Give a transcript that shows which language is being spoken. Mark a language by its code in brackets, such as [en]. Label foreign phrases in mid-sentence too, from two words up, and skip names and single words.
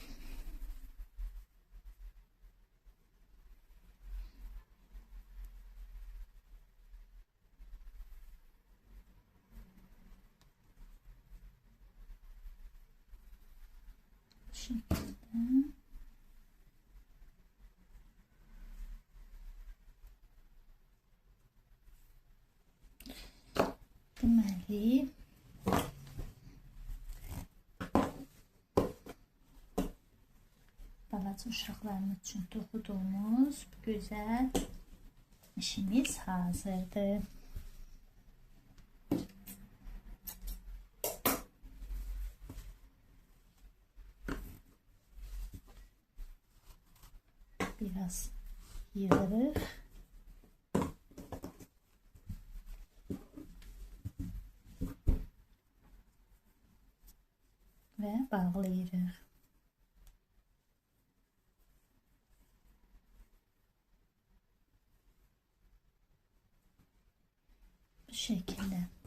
[tr] Bu şekilde. [az] Deməli, balaca uşaqlarımız üçün toxuduğumuz gözəl işimiz hazırdır. Biraz yığırıq. Ve bağlayırıq. [tr] Bu şekilde.